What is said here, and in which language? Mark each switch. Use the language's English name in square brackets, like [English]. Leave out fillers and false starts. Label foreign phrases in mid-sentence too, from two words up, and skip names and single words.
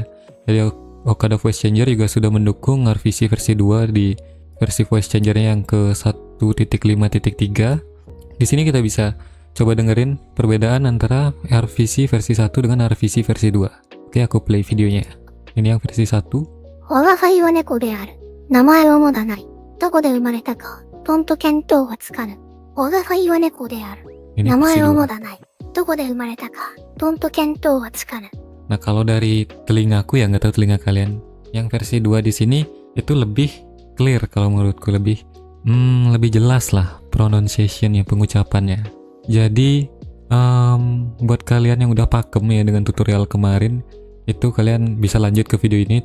[Indonesian] Jadi Okada Voice Changer juga sudah mendukung RVC versi 2 di versi voice changernya yang ke 1.5.3. Di sini kita bisa coba dengerin perbedaan antara RVC versi 1 dengan RVC versi 2. Oke, aku play videonya. Ini yang versi 1. [Japanese] 我が輩は猫である。名前をもだない。どこで生まれたか、とんと見当はつかぬ。我が輩は猫である。 [Indonesian] Ini [Japanese] 名 [Indonesian] versi [Japanese] 前をも [Indonesian] 2. [Japanese] だない。どこで生まれたか、とんと見当はつかぬ。 [Indonesian] Nah, kalau dari telingaku ya, nggak tahu telinga kalian. Yang versi 2 di sini itu lebih clear kalau menurutku, lebih jelas lah pronunciation ya, pengucapannya. Jadi buat kalian yang udah pakem ya dengan tutorial kemarin, itu kalian bisa lanjut ke video ini.